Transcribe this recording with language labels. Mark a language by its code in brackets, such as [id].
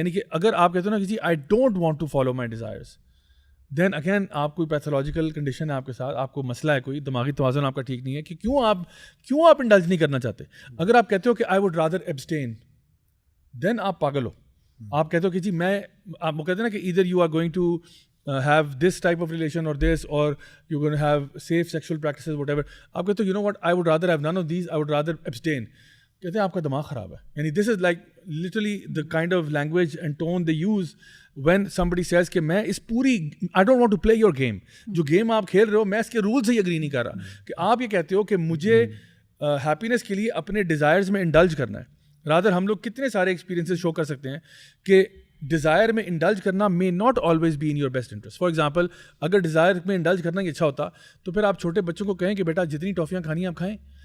[ur] یعنی کہ اگر آپ کہتے ہو نا کہ جی [en] I don't want to follow my desires, [ur] then again آپ کوئی پیتھولوجیکل کنڈیشن ہے آپ کے ساتھ, آپ کو مسئلہ ہے, کوئی دماغی توازن آپ کا ٹھیک نہیں ہے کہ کیوں آپ انڈلج نہیں کرنا چاہتے. اگر آپ کہتے ہو کہ [en] I would rather abstain, [ur] دین آپ پاگل ہو. آپ کہتے ہو کہ جی آپ وہ کہتے ہیں نا کہ [en] Either you are going to have this type of relation or this, or you're going to have safe sexual practices, whatever. [ur] آپ کہتے ہو [en] you know what, I would rather have none of these, I would rather abstain. [ur] کہتے ہیں آپ کا دماغ خراب ہے. [en] یعنی this is like literally the kind of language and tone they use when somebody says [ur] کہ میں اس پوری [en] I don't want to play your game. [ur] جو گیم آپ کھیل رہے ہو میں اس کے رول سے ہی اگری نہیں کر رہا. کہ آپ یہ کہتے ہو کہ مجھے ہیپینس کے لیے اپنے ڈیزائرز میں انڈلج کرنا ہے. رادر ہم لوگ کتنے سارے ایکسپیرینسز شو کر سکتے ہیں کہ ڈیزائر میں انڈلج کرنا [en] may not always be in your best interest. [ur] For example اگر ڈیزائر میں انڈلج کرنا ہی اچھا ہوتا تو پھر آپ چھوٹے بچوں کو کہیں کہ بیٹا جتنی ٹافیاں کھانی آپ کھائیں.